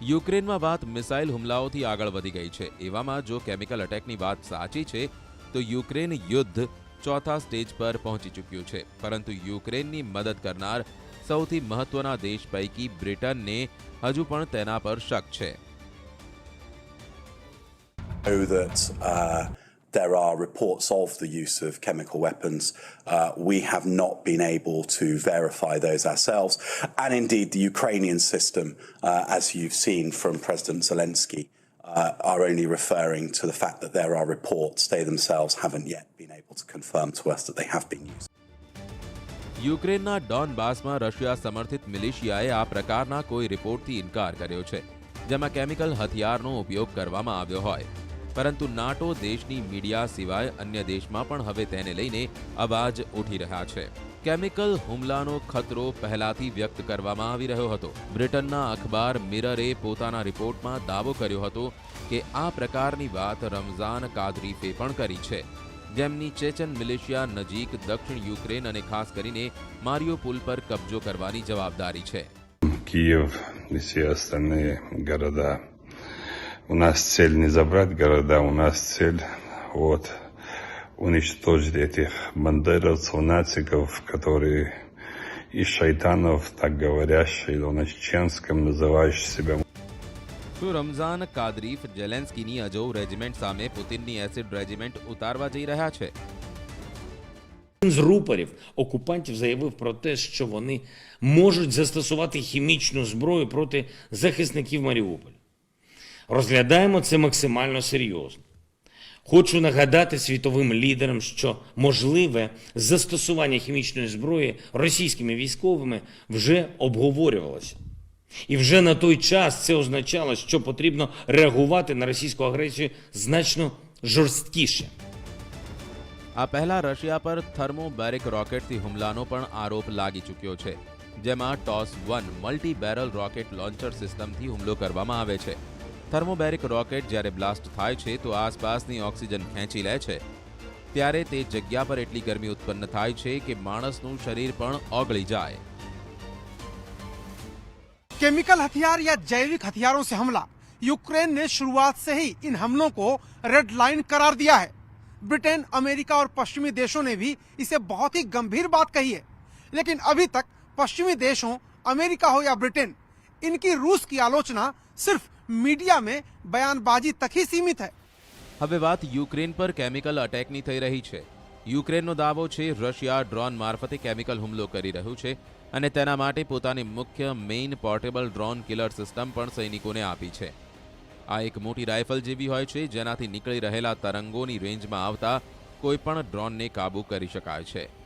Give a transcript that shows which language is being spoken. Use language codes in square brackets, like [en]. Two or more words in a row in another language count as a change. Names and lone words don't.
[gu] યુક્રેનમાં વાત મિસાઇલ હુમલાઓથી આગળ વધી ગઈ છે. એવામાં જો [en] chemical attackની [gu] વાત સાચી છે તો યુક્રેન યુદ્ધ ચોથા સ્ટેજ પર પહોંચી ચૂક્યું છે. પરંતુ યુક્રેનની મદદ કરનાર સૌથી મહત્વના દેશ પૈકી બ્રિટનને હજુ પણ તેના પર શક છે. [en] There are reports of the use of chemical weapons. We have not been able to verify those ourselves. And indeed, the Ukrainian system, as you've seen from President Zelensky, are only referring to the fact that there are reports. They themselves haven't yet been able to confirm to us that they have been used. [gu] યુક્રેનના ડોનબાસમાં રશિયા સમર્થિત મિલિશિયાએ આ પ્રકારના કોઈ રિપોર્ટથી ઇનકાર કર્યો છે જેમાં કેમિકલ હથિયારનો ઉપયોગ કરવામાં આવ્યો હોય. પરંતુ નાટો દેશની મીડિયા સિવાય અન્ય દેશમાં પણ હવે તેને લઈને અવાજ ઉઠી રહ્યા છે. કેમિકલ હુમલાનો ખતરો પહેલાથી વ્યક્ત કરવામાં આવી રહ્યો હતો. બ્રિટનના અખબાર મિરરે પોતાના રિપોર્ટમાં દાવો કર્યો હતો કે આ પ્રકારની વાત રમઝાન કાદરીફે પણ કરી છે, જેમની ચેચન મિલિશિયા નજીક દક્ષિણ યુક્રેન અને ખાસ કરીને મારિયોપોલ પર કબજો કરવાની જવાબદારી છે. [ru] Киев и все остальные города. У нас цель не забрать города, у нас цель уничтожить этих бандеровцев, нациков, которые из шайтанов, так говорящие на чеченском, называющие себя. [gu] શું રમઝાન કાદરીફ જેલેન્સ્કીની અજોવ રેજિમેન્ટ સામે પુતિનની [en] acid regiment [gu] ઉતારવા જઈ રહ્યા છે? [uk] Один з рупорів окупантів заявив про те, що вони можуть застосувати хімічну зброю проти захисників Маріуполя. Розглядаємо це максимально серйозно. Хочу нагадати світовим лідерам, що можливе застосування хімічної зброї російськими військовими вже обговорювалося. І вже на той час це означало, що потрібно реагувати на російську агресію значно жорсткіше. [gu] આ પહેલા રશિયા પર [en] thermobaric rocketથી [gu] હુમલાનો પણ આરોપ લાગી ચૂક્યો છે, જેમાં TOS-1 [en] multi barrel rocket launcher systemથી [gu] હુમલો કરવામાં આવે છે. [en] thermobaric rocket [gu] જ્યારે બ્લાસ્ટ થાય છે તો આસપાસની ઓક્સિજન ખેંચી લે છે. ત્યારે તે જગ્યા પર એટલી ગરમી ઉત્પન્ન થાય છે કે માણસનું શરીર પણ ઓગળી જાય. [hi] केमिकल हथियार या जैविक हथियारों से हमला, यूक्रेन ने शुरुआत से ही इन हमलों को [en] red line [hi] करार दिया है. ब्रिटेन, अमेरिका और पश्चिमी देशों ने भी इसे बहुत ही गंभीर बात कही है. लेकिन अभी तक पश्चिमी देश हो, अमेरिका हो या ब्रिटेन, इनकी रूस की आलोचना सिर्फ मीडिया में बयानबाजी तक ही सीमित है. [gu] હવે વાત યુક્રેન પર [en] chemical attackની [gu] થઈ રહી છે. યુક્રેનનો દાવો છે રશિયા ડ્રોન મારફતે કેમિકલ હુમલો કરી રહ્યું છે અને તેના માટે પોતાની મુખ્ય [en] main portable drone killer system [gu] પણ સૈનિકોને આપી છે. આ એક મોટી રાઇફલ જેવી હોય છે જેનાથી નીકળી રહેલા તરંગોની રેન્જમાં આવતા કોઈપણ ડ્રોનને કાબૂ કરી શકાય છે.